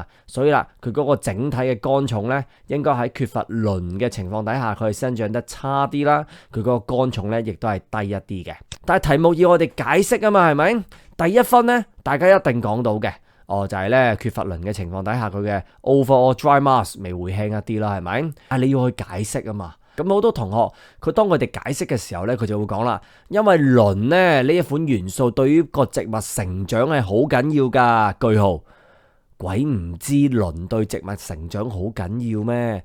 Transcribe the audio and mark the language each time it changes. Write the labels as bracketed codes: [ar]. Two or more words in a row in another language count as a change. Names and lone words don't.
[yue] 所以啦，佢嗰個整體嘅乾重呢，應該喺缺乏磷嘅情況底下，佢係生長得差啲啦。佢嗰個乾重呢，亦都係低一啲嘅。但係題目要我哋解釋啊嘛，係咪？第一分呢，大家一定講到嘅，就係呢缺乏磷嘅情況底下，佢嘅 [en] overall dry mass [yue] 咪會輕一啲啦，係咪？但係你要去解釋啊嘛。咁好多同學佢當佢哋解釋嘅時候咧，佢就會講啦，因為磷咧呢一款元素對於個植物成長係好緊要噶。句號， 鬼唔知磷對植物成長好緊要咩？